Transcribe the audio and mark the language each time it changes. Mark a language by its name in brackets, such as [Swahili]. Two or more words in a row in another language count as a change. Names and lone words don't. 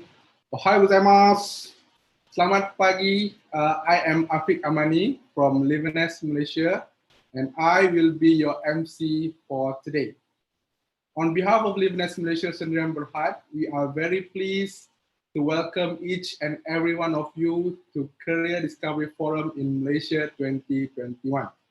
[Japanese] おはよう ございます. [Malay] Selamat pagi. [English] I am Afiq Amani from Livenes, Malaysia, and I will be your MC for today. On behalf of Livenes Malaysia Sdn Berhad, we are very pleased to welcome each and every one of you to Career Discovery Forum in Malaysia 2021.